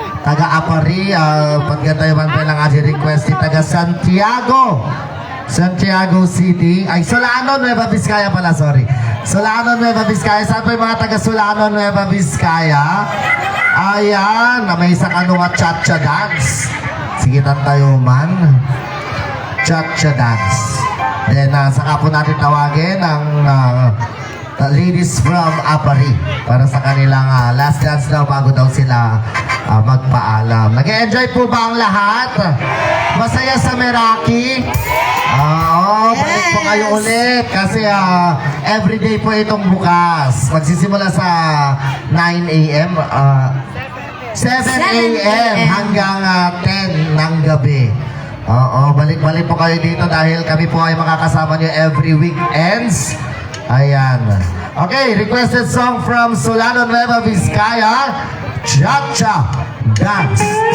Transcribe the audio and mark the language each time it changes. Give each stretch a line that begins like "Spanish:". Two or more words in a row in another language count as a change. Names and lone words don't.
Filipino: taga-Apari, pagkatayaman pa lang ating request si taga Santiago City. Ay, Solano, Nueva Vizcaya pala, sorry. Solano, Nueva Vizcaya. Saan pa yung mga taga Solano, Nueva Vizcaya? Ayan, na may isang ano nga cha-cha dance. Sige, tayo man. Cha-cha dance. Then, saka po natin tawagin ang
English: ladies from
Filipino: Apari para sa kanilang
English: last dance
Filipino: daw bago daw sila magpaalam. Nag-enjoy po ba ang lahat? Masaya sa Meraki? Oo, balik po kayo ulit kasi everyday po itong bukas. Magsisimula sa 9 a.m. 7 a.m. hanggang 10 ng gabi. Oo, balik-balik po kayo dito dahil kami po ay makakasama nyo
English: every weekends.
Filipino: Ayan.
English: Okay, requested song from Solano, Nueva Vizcaya, Cha-Cha Dance.